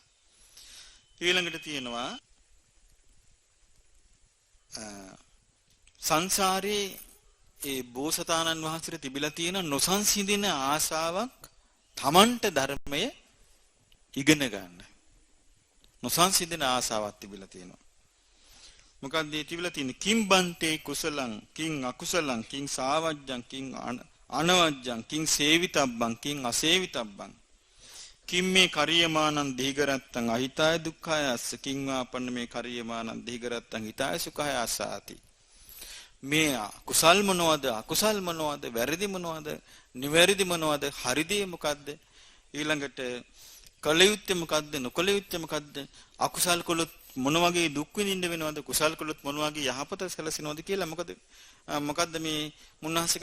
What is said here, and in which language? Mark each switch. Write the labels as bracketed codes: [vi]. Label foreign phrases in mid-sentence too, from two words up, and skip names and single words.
[si] ඊළඟට තියෙනවා සංසාරේ ඒ බෝසතාණන් වහන්සේට තිබිලා තියෙන නොසන්සිඳින ආසාවක් Tamanට ධර්මය ඉගෙන ගන්න. නොසන්සිඳන ආසාවක් තිබිලා තියෙනවා. මොකක්ද මේ තිබිලා තියෙන්නේ? [pi] කිම් බන්තේ කුසලං කිං අකුසලං කිං සාවජ්ජං කිං අනවජ්ජං කිං සේවිතබ්බං කිං අසේවිතබ්බං කිම් මේ කරියමානං දීගරත්තං අහිතාය දුක්ඛාය අස්ස කිං වාපන්න මේ කරියමානං දීගරත්තං හිතාය සුඛාය අසාති. [si] මේ කුසල් මොනවද අකුසල් මොනවද වැරදි මොනවද නිවැරදි මොනවද හරිදී මොකද්ද ඊළඟට කළ යුත්තේ මොකද්ද නොකළ යුත්තේ මොකද්ද අකුසල් කළොත් මොන වගේ දුක් විඳින්න වෙනවද කුසල් කළොත් මොන වගේ යහපත සැලසෙනවද කියලා මොකද්ද මේ මුන්නහස